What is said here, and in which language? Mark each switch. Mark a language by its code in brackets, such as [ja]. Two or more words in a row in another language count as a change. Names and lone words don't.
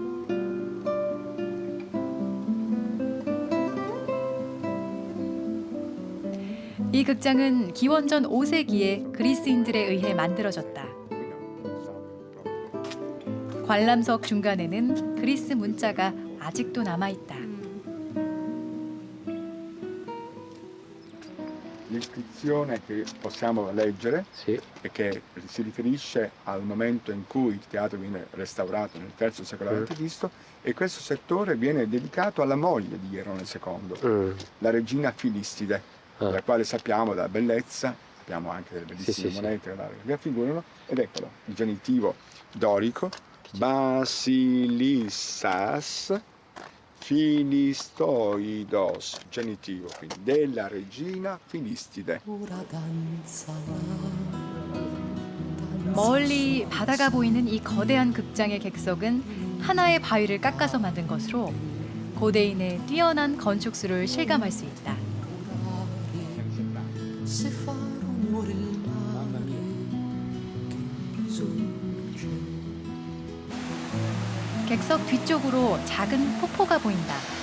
[ko] 이 극장은 기원전 5세기에 그리스인들에 의해 만들어졌다. 관람석 중간에는 그리스 문자가 아직도 남아있다. [it] L'iscrizione che possiamo leggere e che si riferisce al momento in cui il teatro viene restaurato nel III secolo a.C. e questo settore viene dedicato alla moglie di Ierone II, la regina Filistide, della quale sappiamo della bellezza, abbiamo anche delle bellissime monete che la raffigurano, ed eccolo, il genitivo dorico, [el] Βασιλίσσας Φιλιστίδος, [it] genitivo, quindi della regina Filistide. [ko] 멀리 바다가 보이는 이 거대한 극장의 객석은 하나의 바위를 깎아서 만든 것으로 고대인의 뛰어난 건축술을 실감할 수 있다. 객석 뒤쪽으로 작은 폭포가 보인다.